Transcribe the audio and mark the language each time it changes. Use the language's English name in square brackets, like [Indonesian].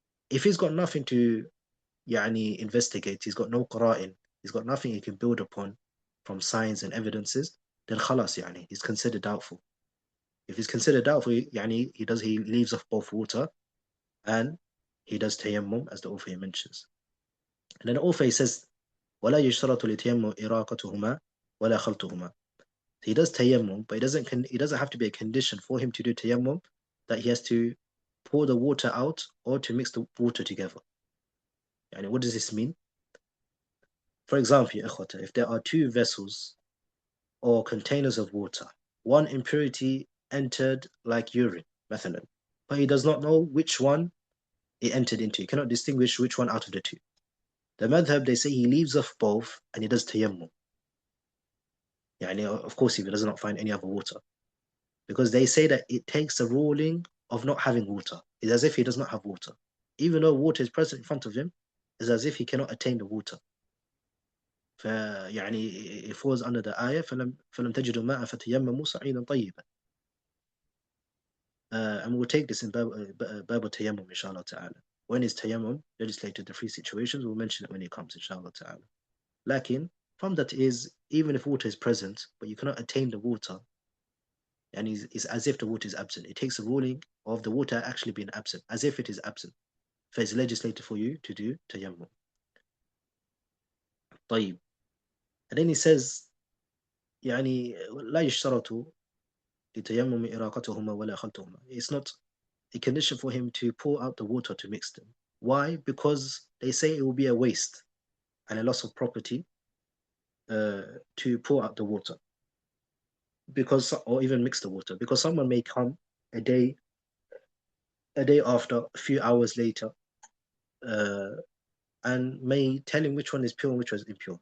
[English] If he's got nothing to investigate, he's got no qara'in, he's got nothing he can build upon from signs and evidences, then khalas, he's considered doubtful. If he's considered doubtful, he leaves off both water and he does tayammum, as the author mentions. And then the author says, [Arabic] وَلَا يُشْتَرَطُ لِتَيَمُّمْ إِرَاقَتُهُمَا وَلَا خَلْطُهُمَا. [English] He does tayammum, but it doesn't have to be a condition for him to do tayammum that he has to pour the water out or to mix the water together. What does this mean? For example, if there are two vessels or containers of water, one impurity entered like urine, [Arabic] مثلا, [English] but he does not know which one it entered into. He cannot distinguish which one out of the two. The madhab, they say he leaves off both and he does tayammum. Of course, if he does not find any other water. Because they say that it takes the ruling of not having water. It's as if he does not have water. Even though water is present in front of him, it's as if he cannot attain the water. It falls under the ayah [Arabic] فَلَمْ تَجِدُوا مَاءً فَتَيَمَّمُوا صَعِيدًا طَيِّبًا. [English] And we'll take this in Bab al-Tayammum, inshallah ta'ala. When is Tayammum legislated, the three situations, we'll mention it when it comes, inshallah ta'ala. Lakin, from that is, even if water is present, but you cannot attain the water, and it's as if the water is absent. It takes the ruling of the water actually being absent, as if it is absent. So it's legislated for you to do Tayammum. [Arabic] طيب. [English] And then he says, [Arabic] لا يشترط لتيمم إراقتهما ولا خلطهما. [English] It's not a condition for him to pour out the water to mix them. Why? Because they say it will be a waste and a loss of property to pour out the water, or even mix the water, because someone may come a day after, a few hours later, and may tell him which one is pure and which one is impure.